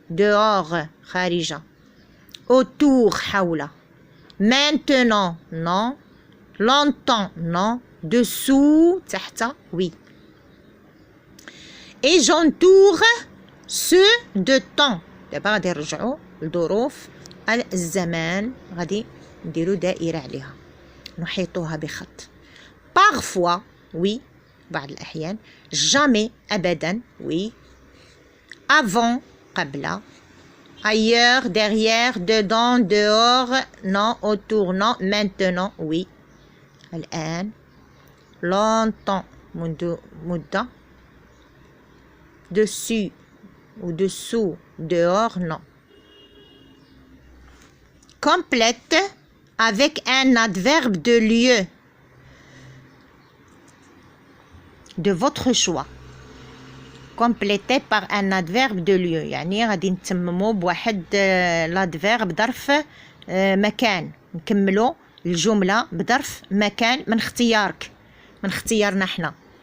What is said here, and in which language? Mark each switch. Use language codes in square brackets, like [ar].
[fr] dehors خارجة. autour حول. maintenant non. longtemps non. dessous تحت oui. et j'entoure ceux de temps. [ar] دابا غادي نرجعوا لظروف الزمان، غادي نديروا دائرة عليها نحيطها بخط. [fr] parfois oui [ar] بعض الأحيان. [fr] jamais أبدا oui. avant قبل. ailleurs derrière dedans dehors non. autour non. maintenant oui الآن. longtemps منذ مدة. dessus ou dessous, dehors, non. Complète avec un adverbe de lieu de votre choix. Complété par un adverbe de lieu. [ar] يعني غادي نتممو بواحد l'adverbe ظرف مكان. نكملو الجملة بظرف مكان من اختيارك، من اختيارنا احنا.